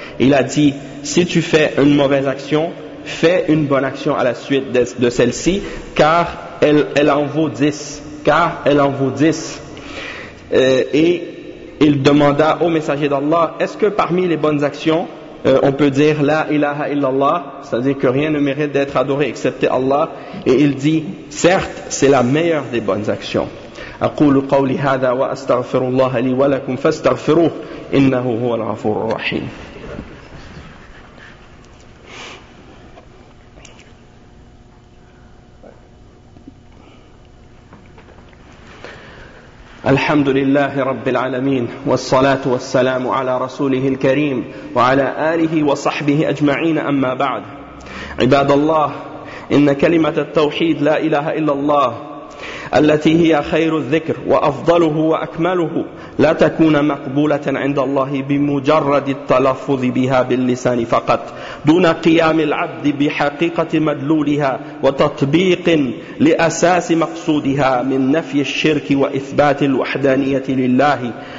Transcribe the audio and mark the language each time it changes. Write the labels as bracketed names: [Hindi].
[French] Il a dit, si tu fais une mauvaise action, fais une bonne action à la suite de celle-ci, car elle en vaut dix. Et il demanda au messager d'Allah, est-ce que parmi les bonnes actions, on peut dire la ilaha illallah, c'est-à-dire que rien ne mérite d'être adoré excepté Allah. Et il dit, certes, c'est la meilleure des bonnes actions. [Arabic] أقول قولي هذا وأستغفر الله لي ولكم فاستغفروه إنه هو الغفور الرحيم. الحمد لله رب العالمين والصلاة والسلام على رسوله الكريم وعلى آله وصحبه أجمعين. أما بعد، عباد الله، إن كلمة التوحيد لا إله إلا الله التي هي خير الذكر وأفضله وأكمله لا تكون مقبولة عند الله بمجرد التلفظ بها باللسان فقط دون قيام العبد بحقيقة مدلولها وتطبيق لأساس مقصودها من نفي الشرك وإثبات الوحدانية لله